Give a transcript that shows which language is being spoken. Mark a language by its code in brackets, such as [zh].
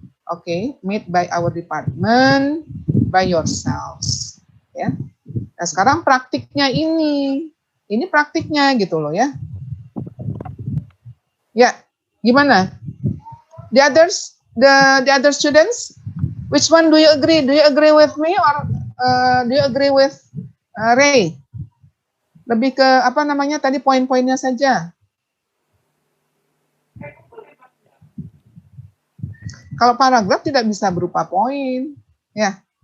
[en] Oke, made by our department, by yourselves. Ya. [id] Nah, sekarang praktiknya ini praktiknya gitu loh ya. Ya, gimana? [en] The other students, which one do you agree? Do you agree with me or do you agree with Ray? [id] Lebih ke apa namanya tadi poin-poinnya saja. Kalau paragraf tidak bisa berupa poin, ya.